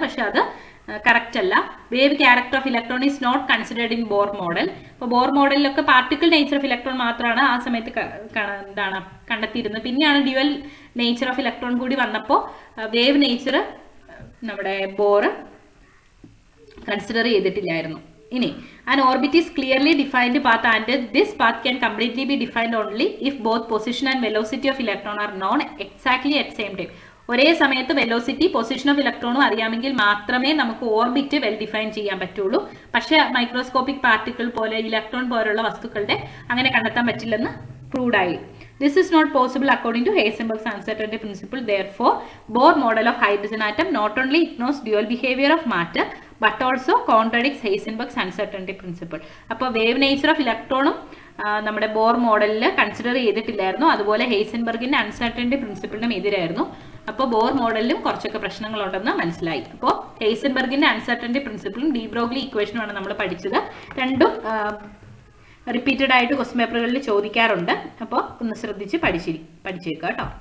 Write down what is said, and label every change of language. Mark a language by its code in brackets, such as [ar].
[ml] പക്ഷെ അത് കറക്റ്റ് അല്ല. [en] Wave character of electron is not considered in Bohr model. [ml] ഇപ്പോൾ bore മോഡലിലൊക്കെ particle nature of electron മാത്രമാണ് ആ സമയത്ത് എന്താണ് കണ്ടെത്തിയിരുന്നത്. പിന്നെയാണ് ഡ്യുവൽ നേച്ചർ ഓഫ് ഇലക്ട്രോൺ കൂടി വന്നപ്പോൾ വേവ് നേച്ചർ നമ്മുടെ ബോർ കൺസിഡർ ചെയ്തിട്ടില്ലായിരുന്നു. [en] ഇനി an orbit is clearly defined path and this path can completely be defined only if both position and velocity of electron are known exactly at same time. [ml] ഒരേ സമയത്ത് velocity position of ഇലക്ട്രോണും അറിയാമെങ്കിൽ മാത്രമേ നമുക്ക് orbit well define ചെയ്യാൻ പറ്റുള്ളൂ. പക്ഷെ microscopic particle പോലെ electron പോലുള്ള വസ്തുക്കളുടെ അങ്ങനെ കണ്ടെത്താൻ പറ്റില്ലെന്ന് പ്രൂവ്ഡ് ആയി. [en] This is not possible according to Heisenberg's uncertainty principle. Therefore, Bohr model of hydrogen atom not only ignores dual behavior of matter but also contradicts Heisenberg's uncertainty principle. [ml] അപ്പോൾ wave nature of ഇലക്ട്രോണും നമ്മുടെ bore മോഡലിൽ consider ചെയ്തിട്ടില്ലായിരുന്നു. അതുപോലെ ഹെയ്സൻബർഗിന്റെ uncertainty പ്രിൻസിപ്പിളിനും എതിരായിരുന്നു. അപ്പോൾ bore മോഡലിലും കുറച്ചൊക്കെ പ്രശ്നങ്ങളുണ്ടെന്ന് മനസ്സിലായി. അപ്പോൾ ഹെയ്സൻബർഗിന്റെ uncertainty പ്രിൻസിപ്പിളും D Broglie ഇക്വേഷനുമാണ് നമ്മൾ പഠിച്ചത്. രണ്ടും റിപ്പീറ്റഡ് ആയിട്ട് ക്വസ്റ്റ്യൻ പേപ്പറുകളിൽ ചോദിക്കാറുണ്ട്. അപ്പോൾ ഒന്ന് ശ്രദ്ധിച്ച് പഠിച്ചേക്കുക കേട്ടോ.